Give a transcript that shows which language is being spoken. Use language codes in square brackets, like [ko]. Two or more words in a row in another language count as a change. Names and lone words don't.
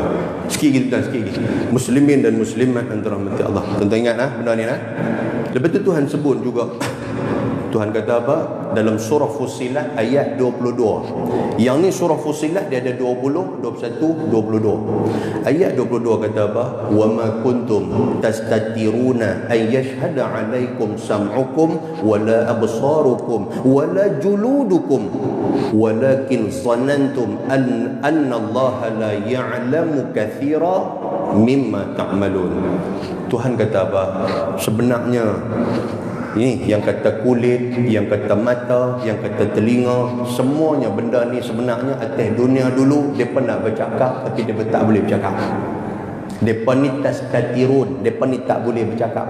[ms] Sikit lagi muslimin dan muslimat yang dirahmati Allah. Tuan-tuan ingat benda ni lepas tu Tuhan sebut juga. Tuhan kata apa? Dalam surah Fussilat ayat 22. Yang ni surah Fussilat dia ada 20, 21, 22. Ayat 22 kata apa? [ar] وما كنتم تستترون أن يشهد عليكم سمعكم ولا أبصاركم ولا جلودكم ولكن ظننتم أن الله لا يعلم كثيرا مما تعملون. [ms] Tuhan kata apa? Sebenarnya ini yang kata kulit, yang kata mata, yang kata telinga, semuanya benda ni sebenarnya atas dunia dulu depa nak bercakap tapi depa tak boleh bercakap. Depa ni tastatirun, depa ni tak boleh bercakap.